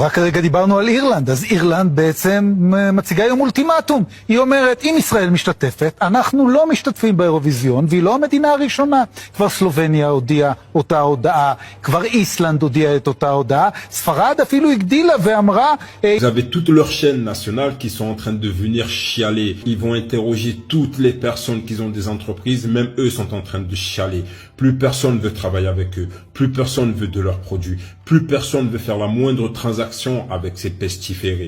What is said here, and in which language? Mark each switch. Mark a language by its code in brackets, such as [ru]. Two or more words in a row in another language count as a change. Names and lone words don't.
[he] רק הרגע דיברנו על אירלנד, אז אירלנד בעצם מציגה היום אולטימטום. היא אומרת, אם ישראל משתתפת, אנחנו לא משתתפים באירוויזיון, והיא לא המדינה הראשונה. כבר סלובניה הודיעה אותה הודעה, כבר איסלנד הודיעה את אותה הודעה, ספרד אפילו הגדילה ואמרה... [fr] Vous avez toutes leurs chaînes nationales qui sont en train de venir chialer. Ils vont interroger toutes les personnes qui ont des entreprises, même eux sont en train de chialer. Plus personne veut travailler avec eux, plus personne veut de leurs produits, plus personne veut faire la moindre transaction avec ces pestiférés.